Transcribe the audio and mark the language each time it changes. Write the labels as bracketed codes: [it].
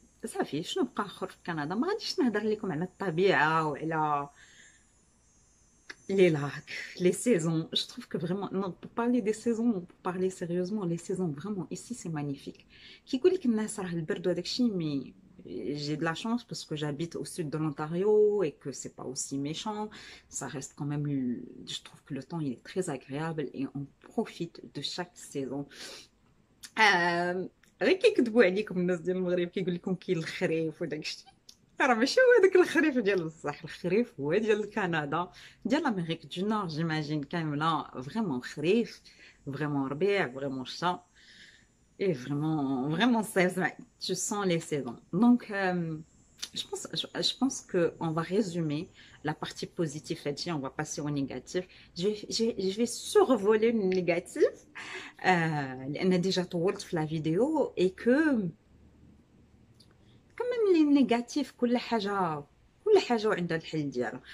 [ar] صافي شنو بقى اخر في كندا؟ ما غاديش نهضر لكم على الطبيعه وعلى [fr] les lacs, les saisons. Je trouve que vraiment, non, pour parler des saisons, pour parler sérieusement, les saisons, vraiment, ici, c'est magnifique. Qui dit que mais j'ai de la chance parce que j'habite au sud de l'Ontario et que c'est pas aussi méchant. Ça reste quand même, je trouve que le temps, il est très agréable et on profite de chaque saison. [ar] غير كيكذبوا عليكم الناس ديال المغرب كيقول لكم كاين الخريف وداك الشيء. راه ماشي هو هذاك الخريف ديال بصح، الخريف هو ديال كندا، ديال [fr] l'Amérique du Nord j'imagine [ar] كامله فريمون خريف، فريمون ربيع، فريمون شتا، [fr] et vraiment tu sens les saisons. Donc je pense que on va résumer la partie positive et on va passer au négatif. Je vais survoler le négatif [ar] لأن [fr] déjà [ar] طولت في [fr] la vidéo et que quand même les négatifs [ar] كل حاجة وعندها الحل ديالها.